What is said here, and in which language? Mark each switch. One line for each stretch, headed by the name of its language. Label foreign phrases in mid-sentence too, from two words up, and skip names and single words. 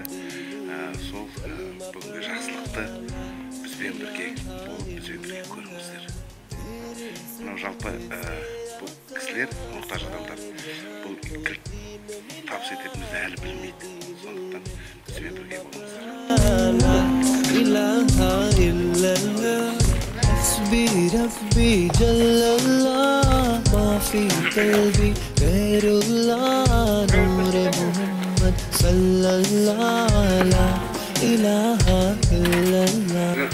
Kazakh: Сол бүгінгі жақсылықты бізбен бірге болып, бізбен бірге көріңіздер. Мынау жалпы бұл кісілер, мұқтаж адамдар, бұл кілт табыс ететінімізді әлі білмейді. Сондықтан бізбен бірге болыңыздар.
Arabic: حسبي ربي جل الله ما في قلبي غير الله نور محمد صلى الله لا إله إلا الله.